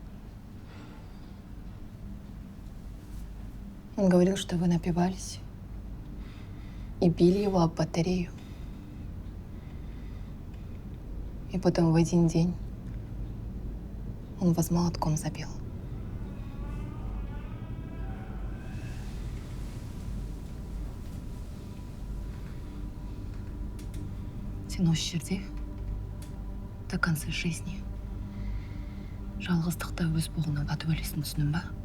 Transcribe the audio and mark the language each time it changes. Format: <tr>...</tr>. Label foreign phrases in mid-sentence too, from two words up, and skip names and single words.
<ru>Он говорил, что вы напивались и били его об батарею. И потом в один день он вас молотком забил.</ru> <kk>Сен осы жерде</kk> <ru>до конца жизни</ru> <kk>жалғыздықта өз боғына батып өлесің, түсіндің ба?</kk>